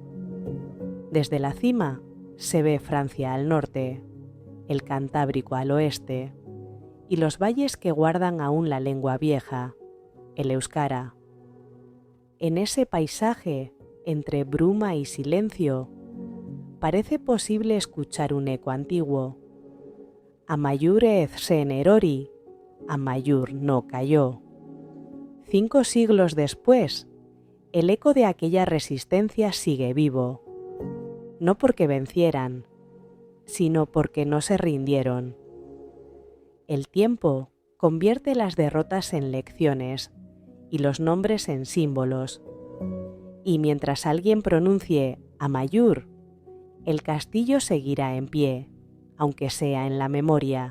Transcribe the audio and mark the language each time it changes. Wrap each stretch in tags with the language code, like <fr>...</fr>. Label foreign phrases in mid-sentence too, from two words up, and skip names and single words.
<es>Desde la cima se ve Francia al norte, el Cantábrico al oeste, y los valles que guardan aún la lengua vieja, el euskara. En ese paisaje, entre bruma y silencio, parece posible escuchar un eco antiguo.</es> <eu>Amaiur ez zen erori,</eu> <es>Amaiur no cayó. 5 siglos después, el eco de aquella resistencia sigue vivo, no porque vencieran, sino porque no se rindieron. El tiempo convierte las derrotas en lecciones y los nombres en símbolos, y mientras alguien pronuncie Amaiur, el castillo seguirá en pie, aunque sea en la memoria.</es>